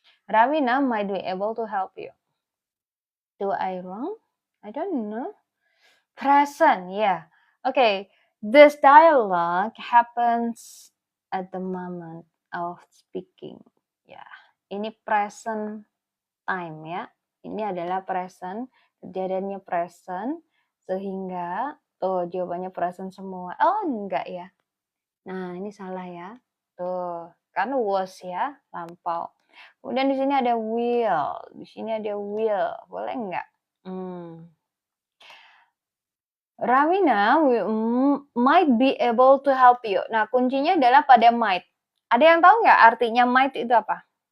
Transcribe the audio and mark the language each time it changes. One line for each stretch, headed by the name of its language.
English: Rawina might be able to help you. Do I wrong? I don't know. Present, yeah. Okay, this dialogue happens at the moment of speaking.
Indonesian: Ya, ini present time ya. Ini adalah present, kejadiannya present, sehingga tuh jawabannya present semua. Oh enggak ya. Nah ini salah ya. Tuh kan was ya, lampau. Kemudian di sini ada will, di sini ada will, boleh enggak?
English: Rawina might be able to help you.
Indonesian: Nah, kuncinya adalah pada might. Ada yang tahu nggak artinya might itu apa?